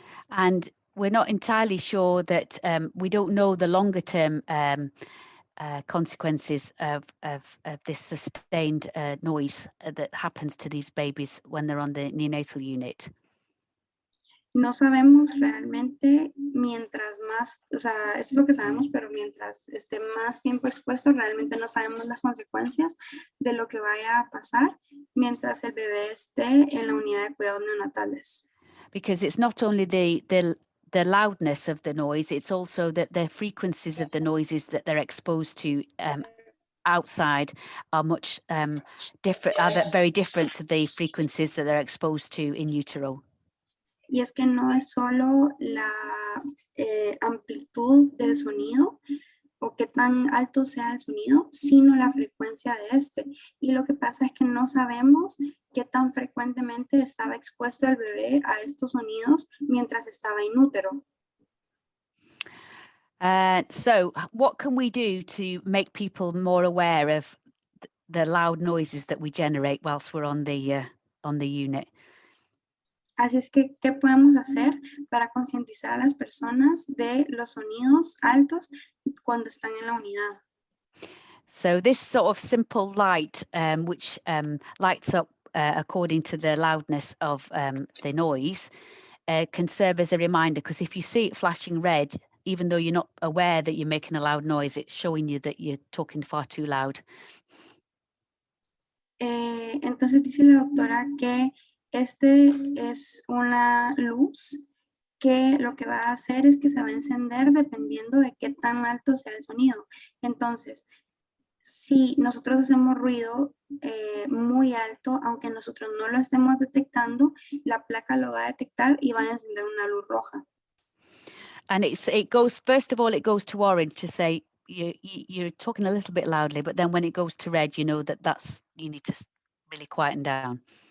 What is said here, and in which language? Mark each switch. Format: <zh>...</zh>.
<en>And we're not entirely sure that we don't know the longer term consequences of this sustained noise that happens to these babies when they're on the neonatal unit.</en> <es>No sabemos realmente mientras más, o sea, esto es lo que sabemos, pero mientras esté más tiempo expuesto, realmente no sabemos las consecuencias de lo que vaya a pasar mientras el bebé esté en la unidad de cuidados neonatales.</es> <en>Because it's not only the loudness of the noise, it's also that the frequencies of the noises that they're exposed to outside are much different, are very different to the frequencies that they're exposed to in utero.</en> <es>Y es que no es solo la amplitud del sonido o qué tan alto sea el sonido, sino la frecuencia de este. Y lo que pasa es que no sabemos qué tan frecuentemente estaba expuesto el bebé a estos sonidos mientras estaba in útero.</es> <en>So what can we do to make people more aware of the loud noises that we generate whilst we're on the unit?</en> <es>Así es que, ¿qué podemos hacer para concientizar a las personas de los sonidos altos cuando están en la unidad?</es> <en>So this sort of simple light, which lights up according to the loudness of the noise can serve as a reminder, because if you see it flashing red, even though you're not aware that you're making a loud noise, it's showing you that you're talking far too loud.</en> <es>Entonces dice la doctora que este es una luz que lo que va a hacer es que se va a encender dependiendo de qué tan alto sea el sonido. Entonces, si nosotros hacemos ruido muy alto, aunque nosotros no lo estemos detectando, la placa lo va a detectar y va a encender una luz roja.</es> <en>And it goes, first of all, it goes to orange to say you're talking a little bit loudly, but then when it goes to red, you know you need to really quieten down.</en>